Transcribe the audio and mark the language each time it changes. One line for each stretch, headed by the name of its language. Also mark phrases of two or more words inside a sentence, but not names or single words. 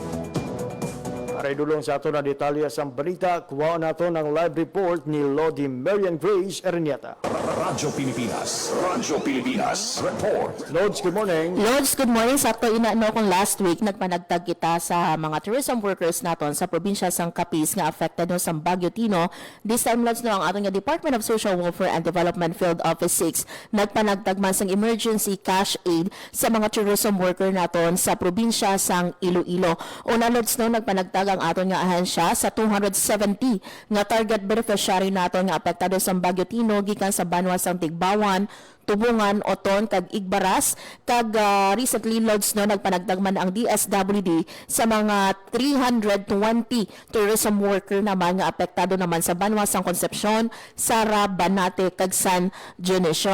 Hiligaynon: Para idulong sa ato na detalye sang balita, kuha nato ng
English: live report
Hiligaynon: ni Lodi Marian Grace Ernieta. Radyo Pilipinas. Radyo Pilipinas. Report.
English: Lods, good morning. Lods, good morning.
Hiligaynon: Sakto inaano kong
English: last week,
Hiligaynon: nagpanagtag kita sa mga
English: tourism workers
Hiligaynon: naton sa probinsya sang Capiz nga affected no sa Bagyo Tino.
English: This time,
Hiligaynon: Lods, no, ang ating Department of Social Welfare and Development Field Office 6 nagpanagtag man sang
English: emergency cash aid
Hiligaynon: sa mga
English: tourism worker
Hiligaynon: naton sa probinsya sang Iloilo. Una, Lods, no, nagpanagtag ang aton nga ahensya sa 270 nga
English: target beneficiary
Hiligaynon: naton nga apektado sa Bagyo Tino gikan sa Banwa sang Tigbawan, Tubungan, Oton, kag Igbaras, kag recently, Lods, no, nagpanagdagman ang DSWD sa mga 320
English: tourism worker
Hiligaynon: naman nga apektado naman sa Banwa sang Concepcion, Sara, Banate, kag San Dionisio.